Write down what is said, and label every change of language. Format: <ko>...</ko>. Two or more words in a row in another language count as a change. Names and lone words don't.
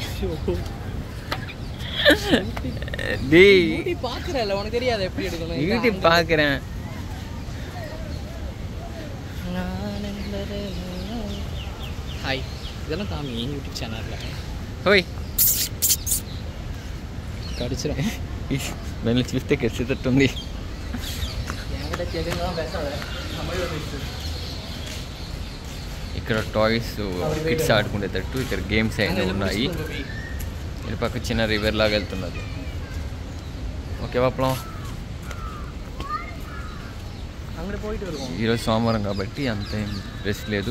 <ta>யூடியூப் பார்க்குறேன்ல, உனக்கு தெரியாது எப்படி எடுக்கணும். யூடியூப் பார்க்குறேன். ஹாய், இதெல்லாம் காமி யூடியூப் சேனலில். ஹோய் கடிச்சிடும்.</ta> <te>வெளில చూస్తే కసితట్టుంది. ఇక్కడ టాయ్స్ కిడ్స్ ఆడుకునేటట్టు ఇక్కడ గేమ్స్ అయినా ఉన్నాయి. ఇది పక్క చిన్న రివర్ లాగా వెళ్తున్నది. ఓకే పాపం, ఈరోజు సోమవారం కాబట్టి అంత ఏం రెస్ట్ లేదు.</te>